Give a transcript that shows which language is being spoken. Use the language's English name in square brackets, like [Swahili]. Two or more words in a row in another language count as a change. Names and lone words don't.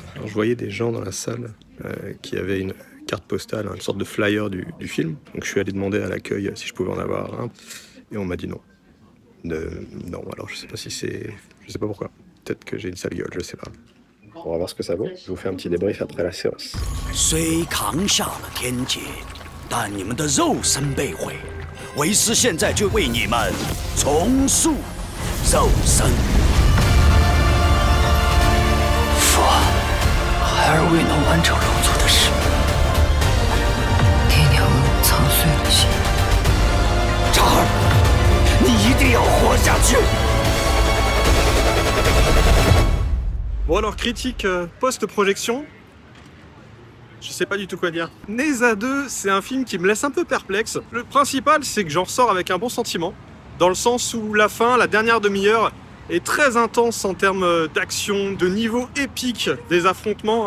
[French] Alors, je voyais des gens dans la salle qui avaient une carte postale, une sorte de flyer du film. Donc je suis allé demander à l'accueil si je pouvais en avoir un. Et on m'a dit non. Non, alors je sais pas si c'est... Je sais pas pourquoi. Peut-être que j'ai une sale gueule, je sais pas. On va voir ce que ça vaut. Je vous fais un petit débrief après la séance. [Chinese] 虽扛下了天劫，但你们的肉身被毁，为师现在就为你们重塑肉身。父，孩儿未能完成肉族的使命，爹娘操碎了心。查尔，你一定要活下去。 [French] Bon alors, critique post-projection, je sais pas du tout quoi dire. Neza 2, c'est un film qui me laisse un peu perplexe. Le principal, c'est que j'en ressors avec un bon sentiment, dans le sens où la fin, la dernière demi-heure, est très intense en termes d'action, de niveau épique des affrontements.